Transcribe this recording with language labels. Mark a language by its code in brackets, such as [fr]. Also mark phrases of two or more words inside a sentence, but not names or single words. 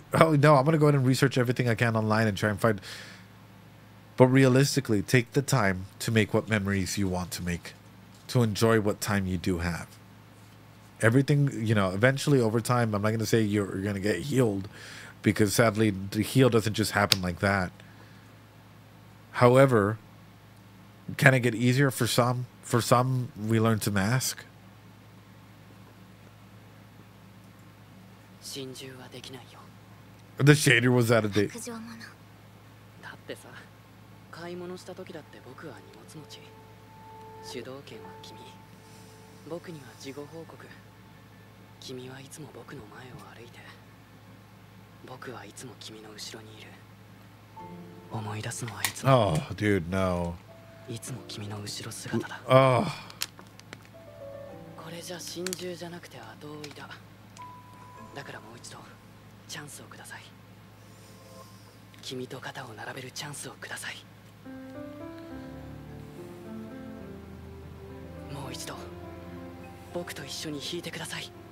[en] Oh no, I'm gonna go ahead and research everything I can online and try and find. But realistically, take the time to make what memories you want to make, to enjoy what time you do have. everything, you know, eventually over time, I'm not going to say you're going to get healed, because sadly the heal doesn't just happen like that. However, can it get easier for some? For some, we learn to mask. [ja] 心中はできないよ。 [en] The shader was out of date. [ja] 白状者。だってさ、買い物した時だって僕は荷物持ち。主導権は君。僕には事後報告。君はいつも僕の前を歩いて。僕はいつも君の後ろにいる。思い出すのはいつも。 [en] Oh, dude, no. [ja] いつも君の後ろ姿だ。 Oh. これじゃ心中じゃなくて後追いだ。だからもう一度チャンスをください。君と肩を並べるチャンスをください。もう一度僕と一緒に弾いてください。